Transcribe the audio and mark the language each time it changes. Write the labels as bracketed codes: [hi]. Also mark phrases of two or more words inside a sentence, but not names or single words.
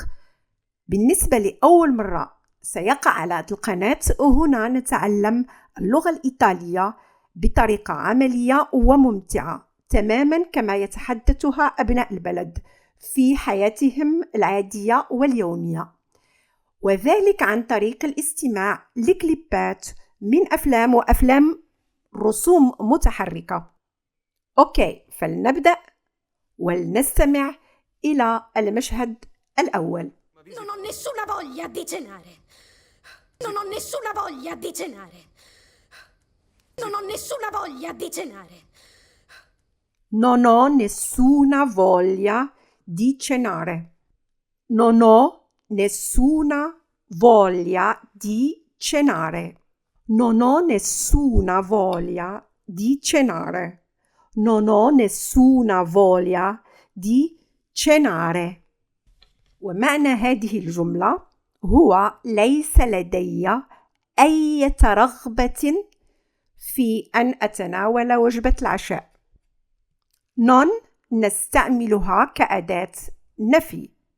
[ar] بالنسبة لأول مرة سيقع على هذه القناة، هنا نتعلم اللغة الإيطالية بطريقة عملية وممتعة تماما كما يتحدثها أبناء البلد في حياتهم العادية واليومية، وذلك عن طريق الاستماع لكليبات من أفلام وأفلام رسوم متحركة. أوكي، فلنبدأ ولنستمع إلى المشهد الأول. [it] Non ho nessuna voglia di cenare. Non ho nessuna voglia di cenare. Non ho nessuna voglia di cenare. Non ho nessuna voglia di cenare. Non ho nessuna voglia di cenare. Non ho nessuna voglia di cenare. Non ho nessuna voglia di cenare. [ar] ومعنى هذه الجملة هو ليس لدي أي رغبة في أن أتناول وجبة العشاء. non نستعملها كأداة نفي.